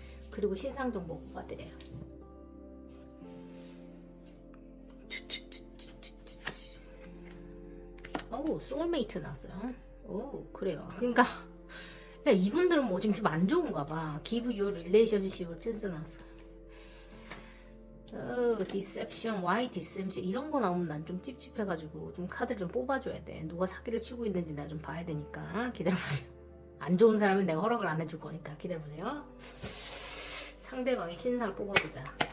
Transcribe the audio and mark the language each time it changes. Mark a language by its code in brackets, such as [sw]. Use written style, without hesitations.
[ko] 그리고 신상 정보 봐드려요. 오, 소울메이트 나왔어요. 오, 그래요. 그러니까 이분들은 뭐 지금 좀 안 좋은가 봐. [en] Give your relationship a chance [ko] 나왔어. 디셉션, [en] why deception [ko] 이런 거 나오면 난 좀 찝찝해가지고 좀 카드를 좀 뽑아줘야 돼. 누가 사기를 치고 있는지 내가 좀 봐야 되니까 기다려보세요. 안 좋은 사람은 내가 허락을 안 해줄 거니까 기다려보세요. 상대방의 신상을 뽑아보자.